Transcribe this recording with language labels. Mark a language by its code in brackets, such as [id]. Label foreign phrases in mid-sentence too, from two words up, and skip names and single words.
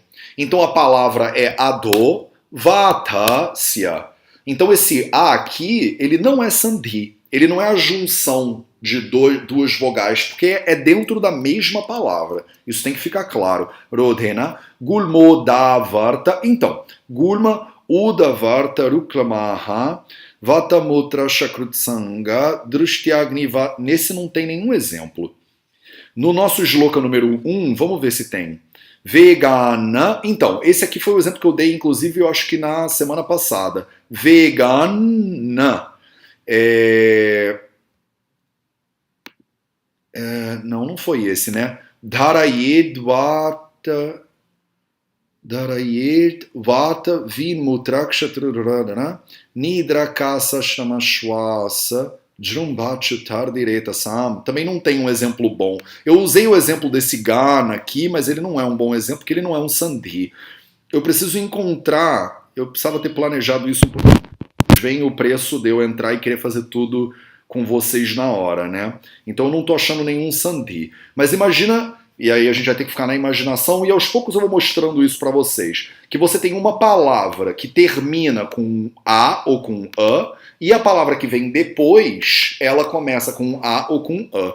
[pt] Então a palavra é adovatasya. Então esse A aqui, ele não é sandhi. Ele não é a junção de duas vogais, porque é dentro da mesma palavra. Isso tem que ficar claro. [sa] Rodhena, gulmodavarta. [pt] Então, [sa] gulma, udavarta, ruklamaha, vatamutra, shakrutsanga, drushtyagniva. [pt] Nesse não tem nenhum exemplo. No nosso shloka número 1, vamos ver se tem. Vegana. Então, esse aqui foi o exemplo que eu dei, inclusive, eu acho que na semana passada. Vegana. Não foi esse, né? [sa] Dharayed vata vinmutrakshatrurana nidrakasa shamashwasa jrumbhachutardireta sam. [pt] Também não tem um exemplo bom. Eu usei o exemplo desse Gana aqui, mas ele não é um bom exemplo, porque ele não é um sandhi. Eu preciso encontrar, eu precisava ter planejado isso um pouco. Vem o preço de eu entrar e querer fazer tudo com vocês na hora, né? Então eu não tô achando nenhum sandhi. Mas imagina, e aí a gente vai ter que ficar na imaginação, e aos poucos eu vou mostrando isso para vocês, que você tem uma palavra que termina com A ou com A, e a palavra que vem depois, ela começa com A ou com A.